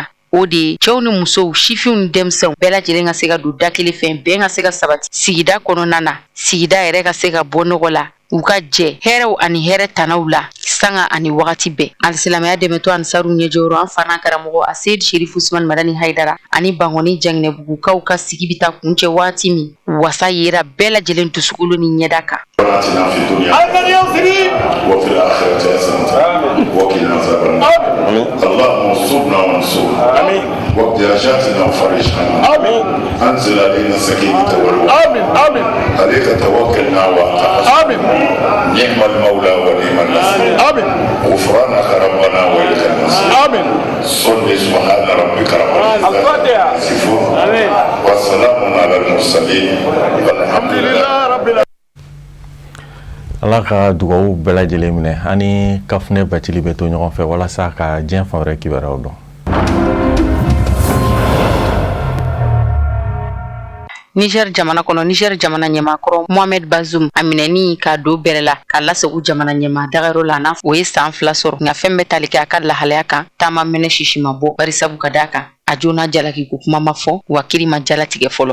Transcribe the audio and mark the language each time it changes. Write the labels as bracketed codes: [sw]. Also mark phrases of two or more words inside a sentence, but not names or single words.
[bm] O de cɛw ni musow, sifinw ni denmisɛnw bɛɛ lajɛlen ka se ka don da kelen fɛ, bɛn ka se ka sabati sigida kɔnɔna na, sigida yɛrɛ ka se ka bɔ nɔgɔ la, u ka jɛ hɛrɛw ani hɛrɛ tanaw la sanga ani wagati bɛɛ. Alisilamɛya dɛmɛtɔ Ansaru ɲɛjɔyɔrɔ an fana karamɔgɔ Aseyid Sherifu Usman Madani Haidara ani Bangoni Janginɛbugukaw ka sigi bi ta kuncɛ waati min wasa yera bɛɛ lajɛlen dusukolo ni ɲɛda kan. [ar] اللهم صبنا وانصرنا وابتلاجاتنا وفرج عنا انزل علينا السكينه والوحي عليك توكلنا واعتقدنا نعم المولى ونعم النصير غفرانك ربنا واليك المصير صل سبحان ربك رب العزه يصفون وسلام على المرسلين والحمد لله رب العالمين. [bm] Allah ka dugawu bɛɛ lajɛlen minɛ ani kafunɛ batili bɛ to ɲɔgɔn fɛ walasa ka diɲɛ fan wɛrɛ kibaruyaw dɔn. Niger jamana kɔnɔ Niger jamana ɲɛmaakɔrɔ Mohamed Bazoum a minɛni ka don bɛrɛ la ka lasago jamana ɲɛmaa dagayɔrɔ la n'a o ye san 2 sɔrɔ nka fɛn bɛɛ tali kɛ a ka lahalaya kan taama mɛnɛ sisi ma bɔ bari sabu ka d'a kan a joona jalaki ko kuma ma fɔ wa kiri ma jalatigɛ fɔlɔ.